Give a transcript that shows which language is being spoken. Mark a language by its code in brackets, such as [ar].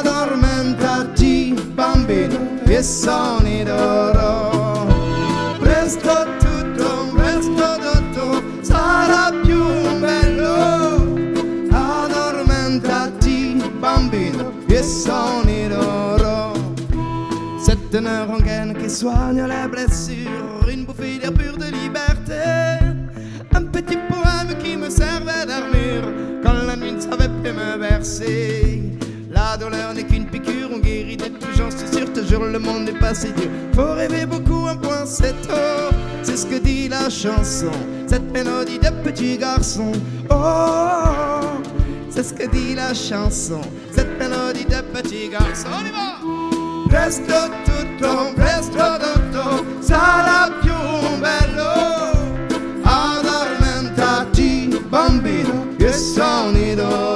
[it] Addormentati bambino e sogni d'oro. Presto tutto sarà più bello. Addormentati bambino e sogni d'oro. [fr] C'est une rengaine qui soigne les blessures, une bouffée d'air pur de liberté. Un petit poème qui me servait d'armure quand la nuit ne savait plus me bercer. La douleur n'est qu'une piqûre, on guérit d'être plus j'en suis sûr. Te jure, le monde n'est pas si dur. Faut rêver beaucoup, un point c'est tout. C'est ce que dit la chanson, cette mélodie de petit garçon. Oh, c'est ce que dit la chanson, cette mélodie de petit garçon. On y va! [it] Presto tutto sarà più bello. Addormentati bambino e sogni d'oro.